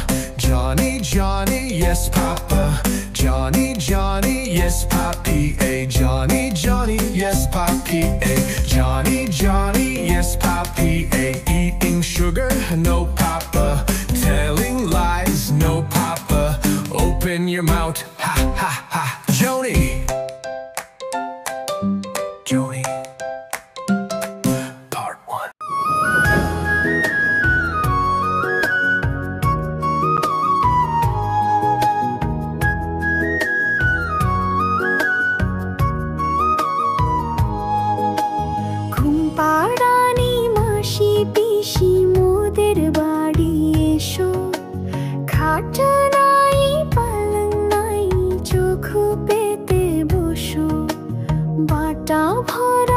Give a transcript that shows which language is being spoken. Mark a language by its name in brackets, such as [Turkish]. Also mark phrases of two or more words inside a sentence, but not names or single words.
[English] Johnny, Johnny, yes, Papa. Johnny, Johnny, yes, Papi. Johnny, Johnny, yes, Papi. Johnny, Johnny, yes, Papi. Eating sugar, no, Papa. Telling lies, no, Papa. Open your mouth, ha, ha, ha. Joni. Joni. Part 1. [Bangla] পাড়ানি মাসি পিসি মোদের বাড়ি এসো খাটা নাই পালং নাই চোখ পেতে বসো বাটা ভরা